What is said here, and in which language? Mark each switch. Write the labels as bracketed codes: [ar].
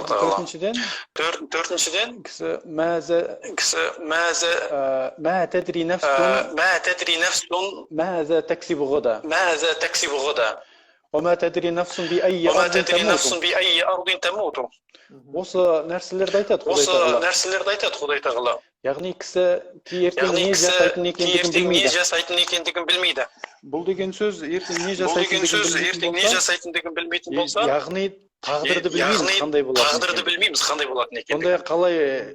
[kk] Төртіншіден кісі [ar] мә тәдри нәфсун мәзә тәксибу ғада. وما تدري نفس بأي أرض تموت. [kk] Осы нәрселерді айтады Құдай Тағала. Яғни кісі ертең не жасайтын екендігін білмейді. Бұл деген сөз ертең не жасайтындығын білмейтін болса, яғни тағдырды білмейміз қандай болатын екендігін.